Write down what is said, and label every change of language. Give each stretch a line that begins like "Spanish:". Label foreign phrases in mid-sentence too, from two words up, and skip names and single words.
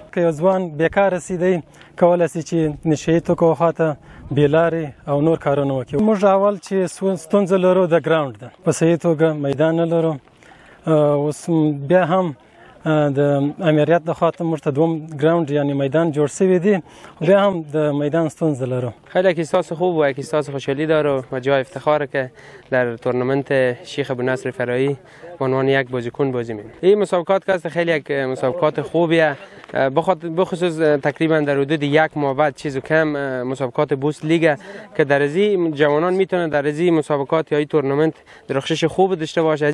Pashto: که یو ځوان بیکاره سي دی کولی شي چې نشهیي توکو خواته بېلارې او نور کارونه وکړي. موږ اول چې ستونزه لرو د ګراونډ ده، په صحیح توګه میدان نه لرو. اوس بیا هم د امریت د خواته موږ ته دوم گراوند یعنی میدان جوړ شوی دی، بیا هم د میدان ستونزه لرو.
Persian: خیلی احساس خوب و احساس خوشحالی داره و جای افتخاره که در تورنمنت شیخ ابونصر فرایی به عنوان یک بازیکن بازی می‌کنیم. این مسابقات که خیلی یک مسابقات خوبیه، بخصوص تقریبا در حدود 1 ماه بعد چیز و کم مسابقات بوست لیگ که در ازی جوانان میتونن در ازی مسابقات یا این تورنمنت درخشش خوب داشته باشه.